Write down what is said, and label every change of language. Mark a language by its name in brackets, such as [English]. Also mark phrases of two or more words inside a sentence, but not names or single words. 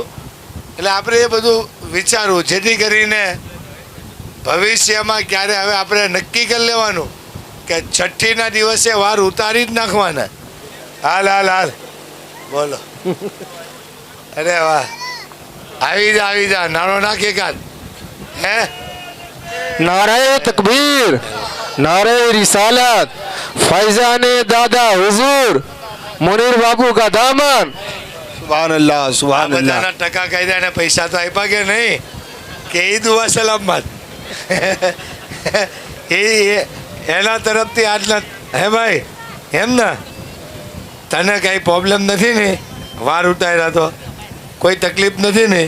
[Gujarati] એટલે આપણે એ બધું વિચારવું, જેથી કરીને ભવિષ્યમાં ક્યારે હવે આપણે નક્કી કરી લેવાનું કે છઠ્ઠીના દિવસે વાર ઉતારી જ નાખવાના. હાલ હાલ હાલ, બોલો. અરે વાહ, આવી જા નાનો નાખે કાદ. હે [Urdu] نعرۂ تکبیر، نعرۂ رسالت, فیضانِ دادا حضور، منیر بابو کا دامن. [Arabic] سبحان الله سبحان الله. [Gujarati] બધાના ટકા કાયદા ને પૈસા તો આપ્યા કે નહીં? કે ઈ દુઆ સલામત. એના તરફથી આટલા. હે ભાઈ, એમ ને તને કઈ પ્રોબ્લેમ નથી ને? વાર ઉતાર્યા તો કોઈ તકલીફ નથી ને?